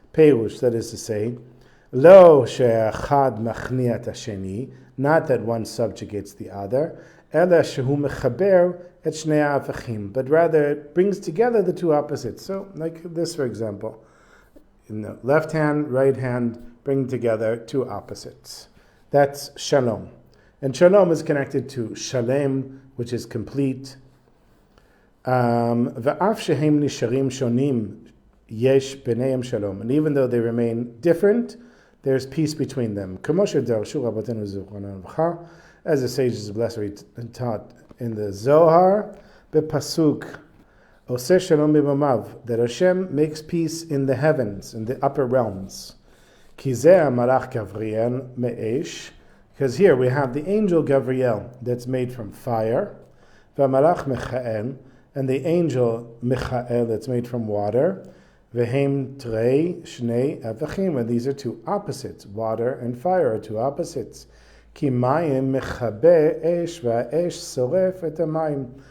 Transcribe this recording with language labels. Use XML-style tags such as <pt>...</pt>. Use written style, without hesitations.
<en>פירוש, that is to say,</en> <he>לא שאחד מכניע את השני,</he> <en>not that one subjugates the other,</en> <he>אלא שהוא מחבר את שני ההפכים,</he> <en>but rather it brings together the two opposites. So, like this, for example, left hand, right hand, bring together two opposites. That's shalom. And shalom is connected to shalem, which is complete.</en> <he>ואף שהם נשארים שונים, יש ביניהם שלום.</he> <en>And even though they remain different, there's peace between them.</en> <he>כמו שדרשו רבותינו זיכרונם לברכה,</he> <en>as the sages of blessed taught in the Zohar, בפסוק,</en> <he>עושה שלום במרומיו,</he> <en>that Hashem makes peace in the heavens, in the upper realms.</en> <he>כי זה המלאך גבריאל מאש,</he> <en>because here we have the angel Gabriel that's made from fire,</en> <he>והמלאך מיכאל,</he> <en>and the angel Michael that's made from water,</en> <he>והם תרי שני הפכים,</he> <en>and these are two opposites. Water and fire are two opposites.</en> <he>כי מים מכבה אש, והאש שורף את המים.</he>